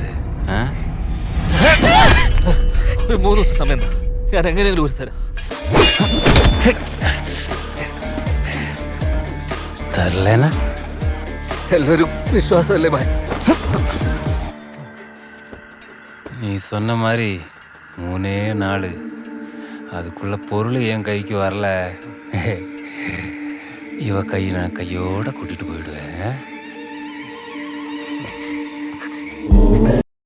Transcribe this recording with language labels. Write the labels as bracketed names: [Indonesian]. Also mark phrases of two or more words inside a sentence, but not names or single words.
[Malayalam] ஆ? ഒരു 3 ദിവസം സമയം താ. ഞാൻ എങ്ങനെയെങ്കിലും ഒരു തരാം. [Tamil] தரலனா [Malayalam] എല്ലാവരും വിശ്വാസമല്ലേ ഭായ്? [Tamil] நீ சொன்ன மாதிரி 3 நாள் அதுக்குள்ள பொருள் என் கைக்கு வரல, இவ கை நான் கையோட கூட்டிட்டு போயிடுவேன்.